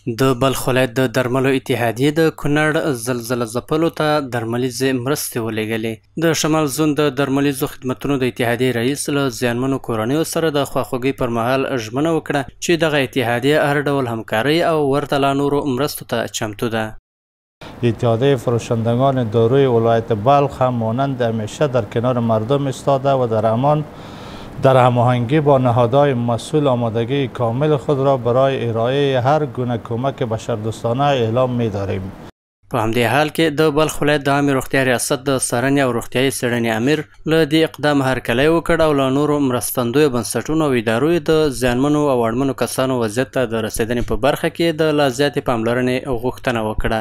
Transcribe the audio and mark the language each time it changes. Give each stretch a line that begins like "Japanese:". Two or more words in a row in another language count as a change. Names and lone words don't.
Pashto: د بلخ ولایت د درملو اتحادیې د کونړ زلزله ځپلو ته درملیزې مرستې ولېږلې. د شمال زون د درملیزو خدمتونو د اتحادیې رئیس له زیانمنو کورنیو سره د خواخوږۍ پر مهال ژمنه وکړه چې دغه اتحادیه هر ډول همکارۍ او ورته لا نورو مرستو ته چمتو ده.
Persian: اتحادیه فروشندگان داروی ولایت بلخ هم مانند همیشه در کنار مردم ایستاده و در هماهنگی با نهادهای مسئول آمادگی کامل خود را برای ارائه هر گونه کمک بشردوستانه اعلام می‌داریم.
Pashto: په همدې حال کې د بلخ ولایت د عامې روغتیا ریاست د څارنې او روغتیایي څېړنې امیر له دې اقدام هرکلی وکړ او له نورو مرستندویو بنسټونو او ادارو د زیانمنو او اړمنو کسانو وضعیت ته د رسېدنې په برخه کې د لا زیاتې پاملرنې غوښتنه وکړه.